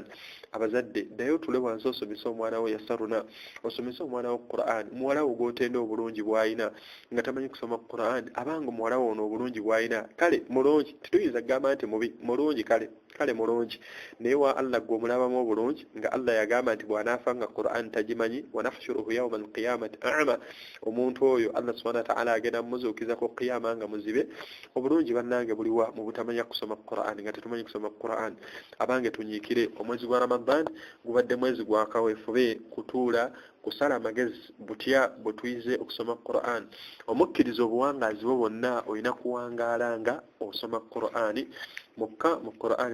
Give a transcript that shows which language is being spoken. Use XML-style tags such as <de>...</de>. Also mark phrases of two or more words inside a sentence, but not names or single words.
<lg>Abazadde ddayo tule wansi osomesa omwana wo yasaruna osomesa omwana wo Qur'an muwala wo gw'otenda obulungi bw'ayina nga tamanyi kusoma Qur'an abange muwala wo ono obulungi bw'ayina kale mulungi tetuyinza kugamba nti mubi mulungi kale kale mulungi naye wa Allah gwe omulabamu obulungi nga Allah yagamba nti bw'anaafa nga Qur'an tagimanyi</lg> <ar>ونحشره يوم القيامة أعمى</ar> <lg>omuntu oyo</lg> <ar>الله سبحانه و</ar> <lg>ta'ala agenda mumuzuukiza ku qiyama nga muzibe obulungi bannange buliwa mu butamanya kusoma Qur'an nga tetumanyi kusoma Qur'an abange tunyiikire omwezi gwa Ramadan gubadde mwezi gwa kaweefube kutuula kusala amagezi butya bwetuyize okusoma Qur'an omukkiriza obuwangazi bwo bwonna olina kuwangaala nga osoma Qur'an mukka mu Qur'an</lg>